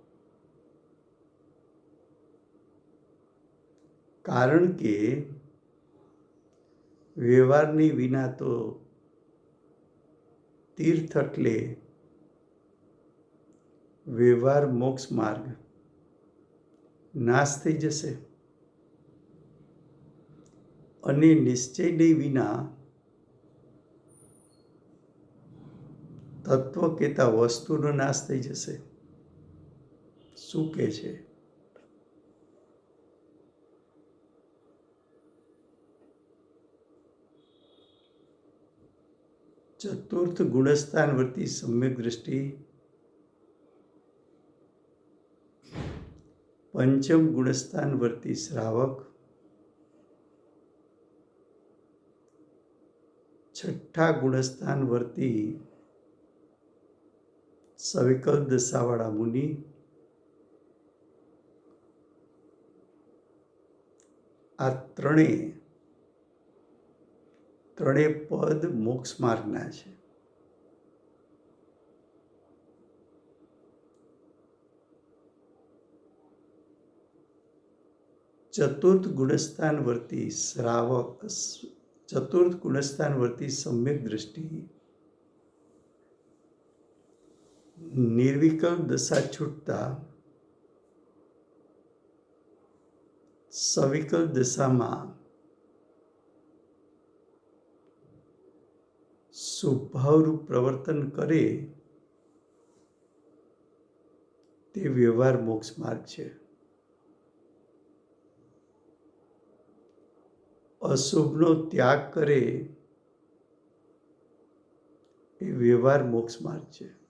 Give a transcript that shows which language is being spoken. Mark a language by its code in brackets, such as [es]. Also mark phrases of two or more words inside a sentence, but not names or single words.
[gu] કારણ કે વ્યવહારની વિના તો तीर्थ એટલે વ્યવહાર મોક્ષ માર્ગ નાશ થઈ જશે અને નિશ્ચયને વિના તત્વ કહેતા વસ્તુનો નાશ થઈ જશે. શું કહે છે? [hi] चतुर्थ गुणस्थानवर्ती सम्यक दृष्टि, पंचम गुणस्थानवर्ती श्रावक, छठा गुणस्थानवर्ती सविकल्प दशावाड़ा मुनि, [gu] आ ત્રણે પદ મોક્ષ માર્ગના છે. ચતુર્થ ગુણસ્થાનવર્તી શ્રાવક, ચતુર્થ ગુણસ્થાનવર્તી સમ્યક દૃષ્ટિ, નિર્વિકલ્પ દશા છૂટતા સવિકલ્પ દશામાં સ્વભાવરૂપ પ્રવર્તન કરે તે વ્યવહાર મોક્ષ માર્ગ હૈ. અશુભનો ત્યાગ કરે એ વ્યવહાર મોક્ષ માર્ગ હૈ.